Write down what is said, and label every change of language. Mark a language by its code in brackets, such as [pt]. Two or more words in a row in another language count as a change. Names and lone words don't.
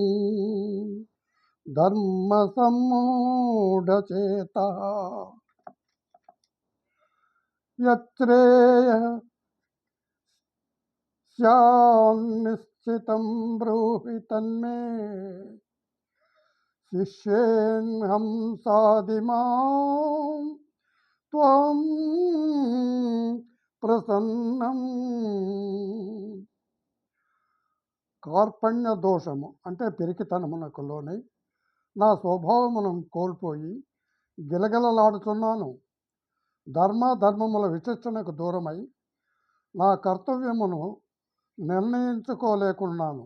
[sa] धर्मसम्मूढचेतः यच्छ्रेयः स्यान्निश्चितं ब्रूहि तन्मे शिष्येऽहं साधिमां त्वां ప్రసన్నం. [te] కార్పణ్య దోషము అంటే పిరికితనమునకు లోనై నా స్వభావమును కోల్పోయి గిలగిలలాడుతున్నాను. ధర్మముల విచక్షణకు దూరమై నా కర్తవ్యమును నిర్ణయించుకోలేకున్నాను.